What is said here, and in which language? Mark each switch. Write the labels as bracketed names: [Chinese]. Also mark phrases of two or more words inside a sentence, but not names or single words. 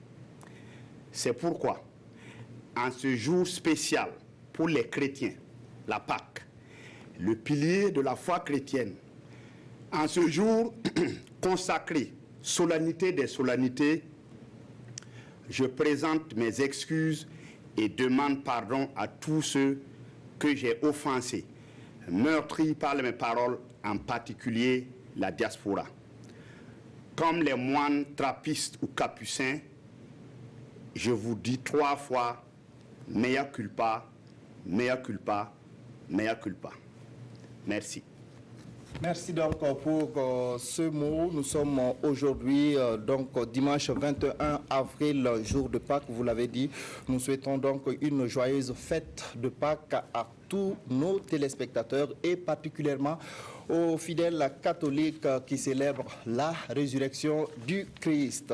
[French] C'est pourquoi, en ce jour spécial pour les chrétiens, la Pâque, le pilier de la foi chrétienne, en ce jour consacré, solennité des solennités, je présente mes excuses et demande pardon à tous ceux que j'ai offensés, meurtris par mes paroles, en particulier la diaspora. Comme les moines trappistes ou capucins, je vous dis 3 fois [Latin] mea culpa, mea culpa, mea culpa. [French] Merci. Merci donc pour ce mot. Nous sommes aujourd'hui, donc dimanche 21 avril, jour de Pâques, vous l'avez dit. Nous souhaitons donc une joyeuse fête de Pâques à tous nos téléspectateurs et particulièrement aux fidèles catholiques qui célèbrent la résurrection du Christ.